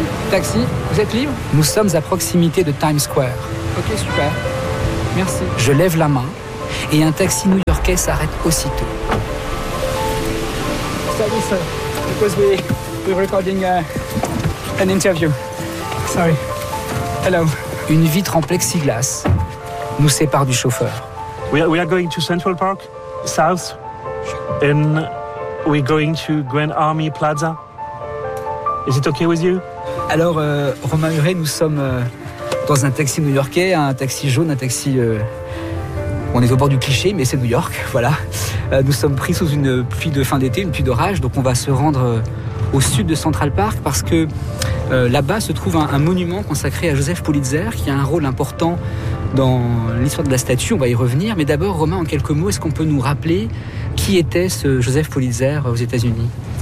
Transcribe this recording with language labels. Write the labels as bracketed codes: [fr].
[fr] Taxi, vous êtes libre ? Nous sommes à proximité de Times Square. Ok, super. Merci. Je lève la main et un taxi new-yorkais s'arrête aussitôt. Salut, sir. [en] Because we're recording an interview. Sorry. Hello. [fr] Une vitre en plexiglas nous sépare du chauffeur. [en] We are going to Central Park, south, and we're going to Grand Army Plaza. Is it okay with you? [fr] Alors, Romain Huret, nous sommes dans un taxi new-yorkais, un taxi jaune, un taxi... On est au bord du cliché, mais c'est New York, voilà. Nous sommes pris sous une pluie de fin d'été, une pluie d'orage, donc on va se rendre au sud de Central Park parce que là-bas se trouve un monument consacré à Joseph Pulitzer qui a un rôle important dans l'histoire de la statue. On va y revenir, mais d'abord, Romain, en quelques mots, est-ce qu'on peut nous rappeler qui était ce Joseph Pulitzer aux États-Unis ?